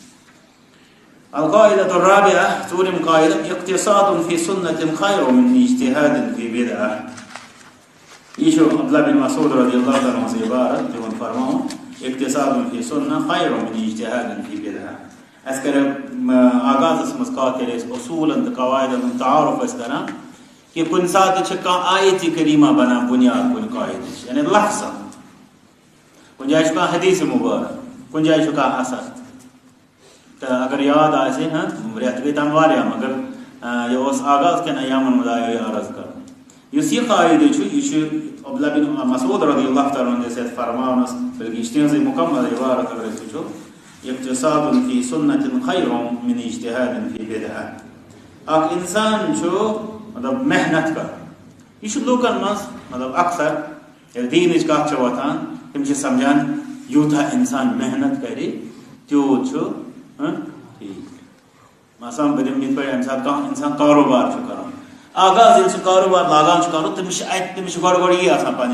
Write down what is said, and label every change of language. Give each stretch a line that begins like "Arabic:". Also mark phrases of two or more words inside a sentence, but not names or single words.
Arabic: القاعدة الرابعة
Kashmiri: ژوٗرِم قاعدٕ
Arabic: اقتصاد فی سنة خیر من اجتهاد فی بدعة
Kashmiri: یہ چھُ عبداللہ بن مسعود
Arabic: رضی اللہ تعالیٰ عنہ
Kashmiri: ہٕنٛز عبارت تِمن فرماوُن
Arabic: اقتصاد فی سنة خیر من اجتهاد فی بدعة
Kashmiri: اَسہِ کَرِ آغازس منٛز کتھ ییٚلہِ أسۍ اصوٗلن تہٕ قواعدن ہُنٛد تعارُف ٲسۍ کران کہ کُنہِ ساتہٕ چھِ کانٛہہ آیتِ کریٖمہ بنان بنیاد کُنہِ قاعدٕچ یعنی لفظن کُنہِ جایہِ چھُ کانٛہہ حدیث مُبارک کُنہِ جایہِ چھُ کانٛہہ اثر تہٕ اگر یاد آسہِ رٮ۪تھ گٔے تَنہٕ واریاہ مگر یہِ اوس آغاز کٮ۪ن ایامن منٛز آیو یہِ عرض کرنہٕ یُس یہِ قاعدٕ چھُ یہِ چھُ عبداللہ بن مسعود
Arabic: رضی اللہ تعالیٰ عنہ
Kashmiri: یَتھ فرماونس بلکہ یہِ چھِ تِہنٛزٕے مُکمل عبارت اگر أسۍ وٕچھو
Arabic: اقتصاد فی سنة خیر من اجتهاد فی بدعة
Kashmiri: اکھ انسان چھُ مطلب محنت کران یہ چھُ لوٗکن منٛز مطلب اکثر ییٚلہِ دیٖنٕچ کتھ چھِ وۄتھان تِم چھِ سمجھان یوٗتاہ انسان محنت کرِ تیوٗت چھُ ٹھیٖک مثلاً بہٕ دِمہٕ یِتھ پٲٹھۍ ییٚمہِ ساتہٕ کانٛہہ انسان کاروبار چھُ کران آغاز ییٚلہِ سُہ کاروبار لاگان چھُ کرُن تٔمِس چھُ گۄڈٕ یی آسان پننہِ